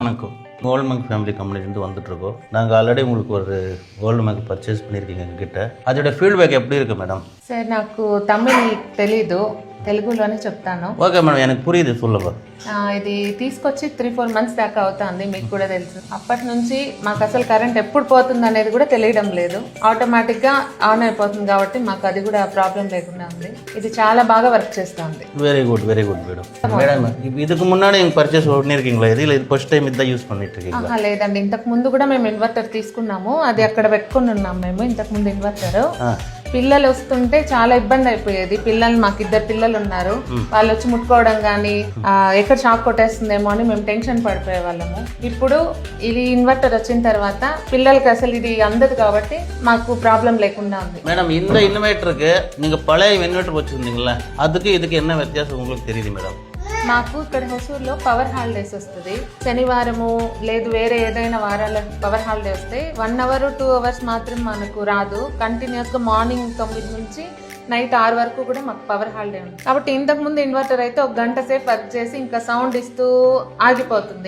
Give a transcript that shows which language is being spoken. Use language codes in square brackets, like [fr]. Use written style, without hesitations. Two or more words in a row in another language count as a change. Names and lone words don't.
[ta] வணக்கம். கோல்டு மேக் ஃபேமிலி கம்பெனிலேருந்து வந்துட்டுருக்கோம். நாங்கள் ஆல்ரெடி உங்களுக்கு ஒரு கோல்டு மேக் பர்ச்சேஸ் பண்ணியிருக்கீங்க எங்ககிட்ட. அதோட ஃபீட்பேக் எப்படி இருக்குது மேடம்? [te] సార్ నాకు తమిళ్ తెలీదు, తెలుగులోనే చెప్తాను. [en] okay madam, [ta] எனக்கு పురియుது சொல்லுங்க. [te] ఇది తీసుకొచ్చి 3-4 మంత్స్ దాకా అవుతుంది, మీకు కూడా తెలుసు. అప్పటి నుంచి మాకు అసలు కరెంట్ ఎప్పుడు పోతుంది అనేది కూడా తెలియడం లేదు. ఆటోమేటిక్గా ఆన్ అయిపోతుంది కాబట్టి మాకు అది కూడా ప్రాబ్లం లేకుండా ఉంది. ఇది చాలా బాగా వర్క్ చేస్తుంది. [en] very good madam. [ta] மேடம் இதுக்கு முன்னாடி நீங்கள் பர்ச்சேஸ் பண்ணியிருக்கீங்களா? இது [en] first time [ta] இதான் யூஸ் பண்ணிட்டு இருக்கீங்களா? [te] లేదండి, ఇంతకు ముందు కూడా మేము ఇన్వర్టర్ తీసుకున్నాము. అది అక్కడ పెట్టుకుని ఉన్నాము మేము ఇంతకు ముందు ఇన్వర్టర్. పిల్లలు వస్తుంటే చాలా ఇబ్బంది అయిపోయేది. మాకు 2 పిల్లలు ఉన్నారు. వాళ్ళు వచ్చి ముట్టుకోవడం కానీ ఎక్కడ షాక్ కొట్టేస్తుందేమో అని మేము టెన్షన్ పడిపోయే వాళ్ళము. ఇప్పుడు ఇది ఇన్వర్టర్ వచ్చిన తర్వాత పిల్లలకి అసలు ఇది అందదు కాబట్టి మాకు ప్రాబ్లం లేకుండా ఉంది. [ta] மேடம் இந்த இன்வெர்ட்டருக்கு நீங்கள் பழைய இன்வெர்ட்டர் வச்சுருந்தீங்களா, அதுக்கு இதுக்கு என்ன வித்தியாசம் உங்களுக்கு தெரியுது மேடம்? [te] మాకు ఇక్కడ హొసూరులో [en] power holidays [te] వస్తుంది. శనివారము లేదు వేరే ఏదైనా వారాల [en] power holiday [te] వస్తే [en] 1 hour 2 hours [te] మాత్రం మనకు రాదు. కంటిన్యూస్గా మార్నింగ్ 9 నుంచి నైట్ 6 వరకు కూడా మాకు [en] power holiday [te] ఉంది. కాబట్టి ఇంతకు ముందు ఇన్వర్టర్ అయితే 1 గంట సేపు వర్క్ చేసి ఇంకా సౌండ్ ఇస్తూ ఆగిపోతుంది.